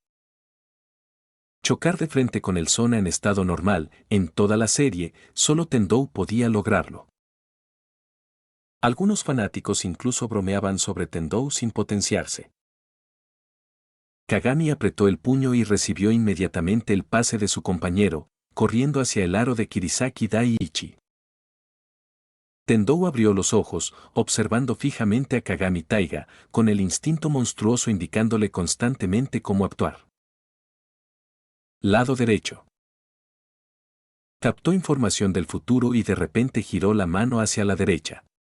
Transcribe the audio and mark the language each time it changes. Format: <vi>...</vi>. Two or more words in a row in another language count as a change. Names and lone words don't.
<es>Chocar de frente con el Sona en estado normal, en toda la serie, solo Tendou podía lograrlo. Algunos fanáticos incluso bromeaban sobre Tendou sin potenciarse. Kagami apretó el puño y recibió inmediatamente el pase de su compañero, corriendo hacia el aro de Kirisaki Daiichi. Tendou abrió los ojos, observando fijamente a Kagami Taiga, con el instinto monstruoso indicándole constantemente cómo actuar. Lado derecho. Captó información del futuro y de repente giró la mano hacia la derecha.</es>